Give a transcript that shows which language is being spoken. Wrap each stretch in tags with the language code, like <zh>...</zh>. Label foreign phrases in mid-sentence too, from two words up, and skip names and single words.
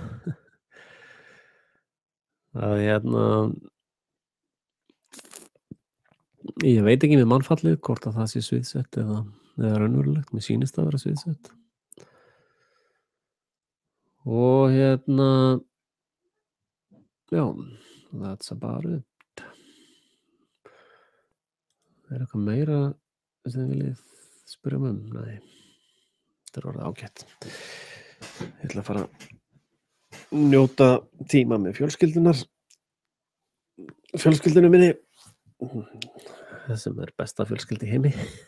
<is>Að ég veit ekki með mannfallið hvort að það sé sviðsett eða eða raunverulegt, mér sýnist það vera sviðsett. Og já,</is> <en>that's about it.</en> <is>Eitthvað meira sem þið viljið spyrja mig um? Nei, þetta orðið ágætt. Ég ætla að fara að njóta tíma með fjölskyldunum minni, sem besta fjölskyldi í heimi.</is>